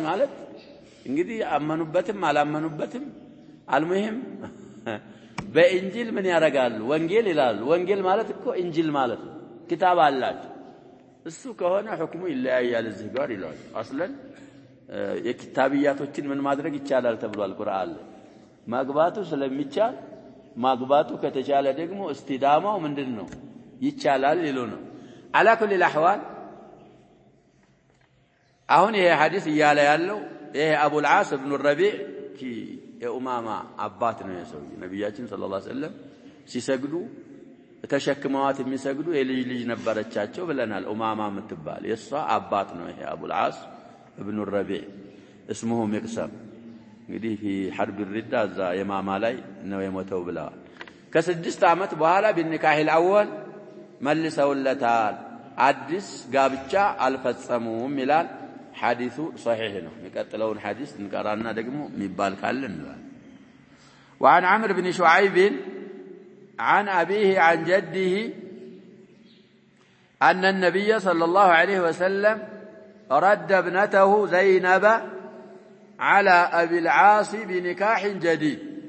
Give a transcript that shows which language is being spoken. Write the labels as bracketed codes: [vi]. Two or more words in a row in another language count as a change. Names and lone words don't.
[am] ማለት እንግዲህ አመኑበትም አላመኑበትም አልሙሂም በእንጂል ምን ያረጋሉ ወንጌል ይላሉ ወንጌል ማለት እኮ እንጂል ማለት ነው كتاب አላቸው እሱ ከሆነ ሁክሙ ይለያያል እዚህ ጋር ይላል አስለን የኪታቢያቶችን ምን ማድረግ ይቻላል ተብሏል ቁርአን ማግባቱ ስለሚቻል ማግባቱ ከተቻለ ደግሞ እስቲዳማው ምንድነው ይቻላል ይሉ ነው [ar] على كل الاحوال [am] አሁን ይሄ ሐዲስ ይያለ ያለው ይሄ አቡ العاص ابن الربيع የኡማማ አባት ነው የሰው ነብያችን [ar] صلى الله عليه وسلم [am] ሲሰግዱ ተሸክመዋት የሚሰግዱ የልጅ ልጅ ነበረቻቸው ብለናል ኡማማ የምትባል የሷ አባት ነው ይሄ አቡ العاص ابن الربيع [ar] اسمه مقسم [am] እንግዲህ [ar] في حرب الردة [am] ዛ የማማ ላይ ነው የሞተው ብለዋል ከ6 አመት በኋላ [ar] بالنكاح الاول [am] መልሰውለታል አዲስ ጋብቻ አልፈጸሙም ይላል ሐዲሱ صحيح ነው የሚቀጥለውን ሐዲስ እንቀራና ደግሞ የሚባል ካለ እንላለን [ar] وعن عمرو بن شعيب عن أبيه عن جده أن النبي صلى الله عليه وسلم رد ابنته زينب على أبي العاص بنكاح جديد